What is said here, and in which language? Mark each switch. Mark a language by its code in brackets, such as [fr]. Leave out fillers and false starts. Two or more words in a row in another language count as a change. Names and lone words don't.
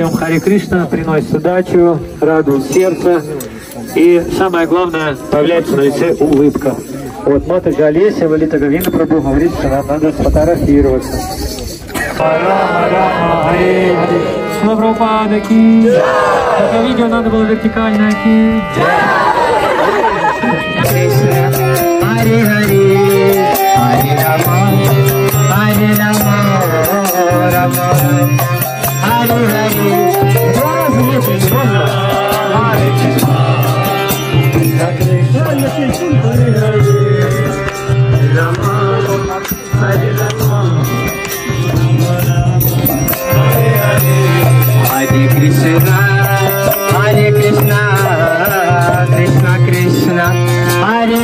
[ru] Хари Кришна приносит удачу, радует сердце. И самое главное, появляется на лице улыбка. Вот Матаджи Олеся Лалита Говинда Прабху говорит, что нам надо сфотографироваться. Слава Прабхупада ки! Это видео надо было вертикально ки! [sa] Хари Хари, Хари Рама, Хари Рама, Рама, Хари Хари. Hare Krishna, Hare Krishna, Krishna Krishna, Hare